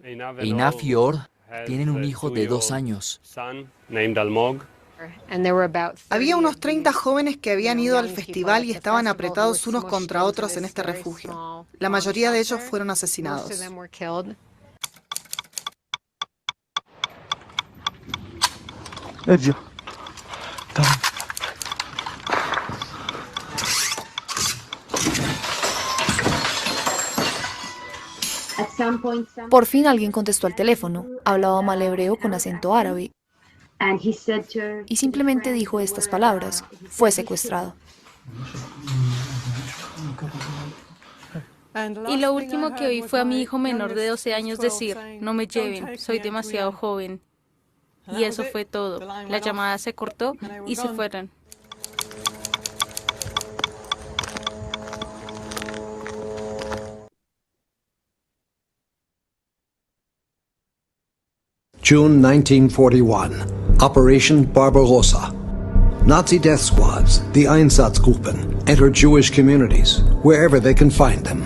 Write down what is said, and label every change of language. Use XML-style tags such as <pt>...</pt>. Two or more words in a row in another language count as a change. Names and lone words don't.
<es>Einaf y Or tienen un hijo de 2 años. Había unos 30 jóvenes que habían ido al festival y estaban apretados unos contra otros en este refugio. La mayoría de ellos fueron asesinados.</es> <ar>ارجع تعال.</ar> <es>Por fin alguien contestó al teléfono. Hablaba mal hebreo con acento árabe. Y simplemente dijo estas palabras. Fue secuestrado. Y lo último que oí fue a mi hijo menor de 12 años decir, no me lleven, soy demasiado joven. Y eso fue todo. La llamada se cortó y se fueron.</es> <en>June 1941, Operation Barbarossa. Nazi death squads, the Einsatzgruppen, enter Jewish communities, wherever they can find them.</en>